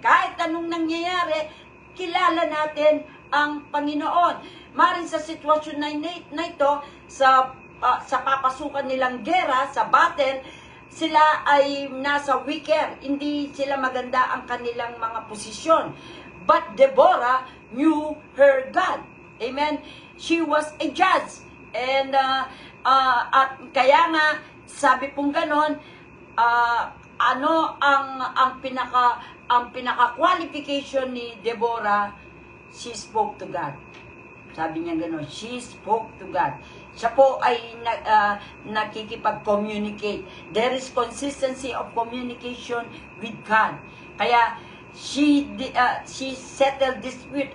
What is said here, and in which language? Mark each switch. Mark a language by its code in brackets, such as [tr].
[tl] Kahit anong nangyayari, kilala natin ang Panginoon. Maring sa sitwasyon na ito, sa papasukan nilang gera, sa battle, sila ay nasa weaker. Hindi sila maganda ang kanilang mga posisyon. [en] But Deborah knew her God. [tl] Amen? [en] She was a judge. [tl] And at kaya nga, sabi pong ganon, ano ang pinaka qualification ni Deborah? [en] She spoke to God. [tl] Sabi niya gano'n, [en] she spoke to God. [tl] Siya po ay nakikipag-communicate. [en] There is consistency of communication with God. Kaya, she settled dispute.